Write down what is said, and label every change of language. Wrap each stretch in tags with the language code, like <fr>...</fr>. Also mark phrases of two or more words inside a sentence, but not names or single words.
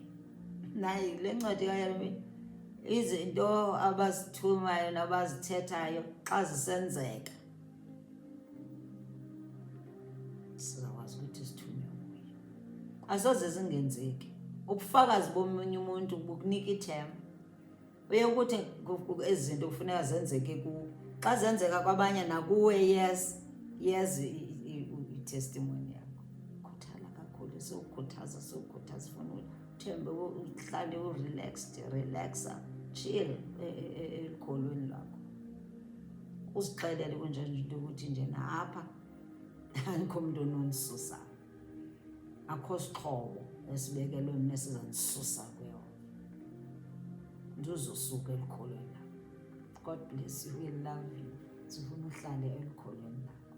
<xh>Naye le ncwadi kaYeremiya, izinto abazithumayo nabazithethayo xa zisenzeka, sizakwazi ukuthi sithunywe nguye. Asoze zingenzeki. Ubufakazi bomunye umuntu bukunika ithemba. Uye ukuthi ezi zinto kufuneka zenzeke kuwo. Xa zenzeka kwabanye nakuwe, yes i-testimony yakho. Khuthala kakhulu, siwukhuthaza, funa uthembe, uhlale relaxa, chill elikholweni lakho. Uzixelele kunjani into ukuthi nje napha akho muntu onondisusayo, akho sixhobo esibekelwe mina esizandisusa kuyo. Nduzosuka elikholweni lakho.</xh> <en>God bless you, we love you.</en> <xh>Sifuna uhlale elikholweni lakho.</xh>